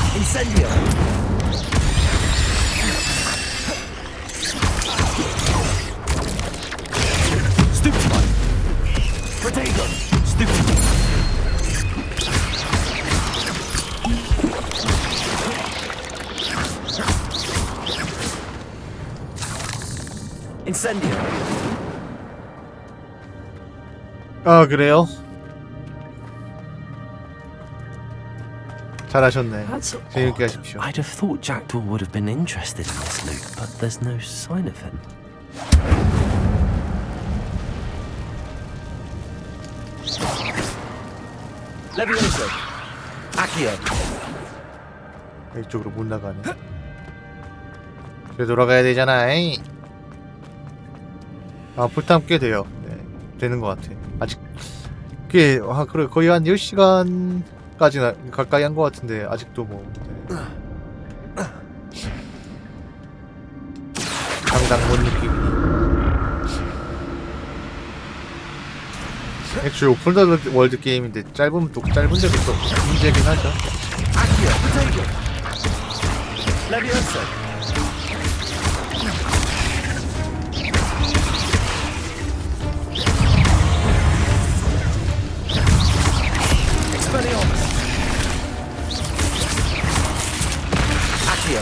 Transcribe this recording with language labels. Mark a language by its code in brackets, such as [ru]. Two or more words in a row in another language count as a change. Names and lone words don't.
[en] Incendio. Stupefy. Potato. Stupefy. Incendio. [ko] 아 그래요? 잘하셨네. 재밌게 하십시오. [en] I'd have thought Jackdaw would have been interested in this loot, but there's no sign of him. Levioso. Accio. [ko] 이쪽으로 못 나가네. 그래 돌아가야 되잖아. 아 풀탐 꽤 돼요. 네, 되는 것 같아. 아직 꽤 그래 거의 한 10시간까지나 가까이 한 것 같은데 아직도 뭐 네. 당장 못 느끼고. 애초에 오픈월드 게임인데 짧으면 또 짧은데도 또 문제긴 하죠. [en] Accio. Potato. Levioso. Accio.